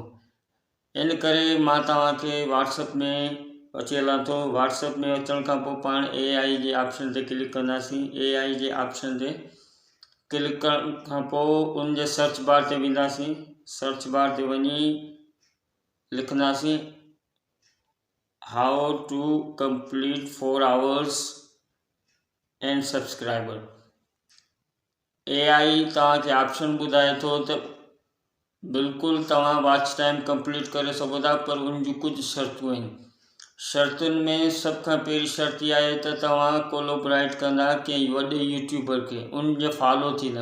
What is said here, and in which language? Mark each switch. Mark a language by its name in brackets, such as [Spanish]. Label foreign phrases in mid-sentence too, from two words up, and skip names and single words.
[Sindhi] इन करे मां तव्हांखे व्हाट्सएप में अची हलां थो। व्हाट्सएप में अचण खां पोइ पाण AI जे ऑप्शन ते क्लिक कंदासीं। AI जे ऑप्शन ते क्लिक करण खां पोइ उन जे सर्च बार ते वेंदासीं। सर्च बार ते वञी लिखंदासीं [English] how to complete 4 hours and subscriber. [Sindhi] AI तव्हांखे ऑप्शन ॿुधाए थो त बिल्कुलु तव्हां [English] watch time [Sindhi] कंप्लीट करे सघो था, पर उन जूं कुझु शर्तूं आहिनि। शर्तुनि में सब खां पहिरीं शर्त इहा आहे त तव्हां कोलोबराइट कंदा कंहिं वॾे यूट्यूबर खे, उन जे फॉलो थींदा।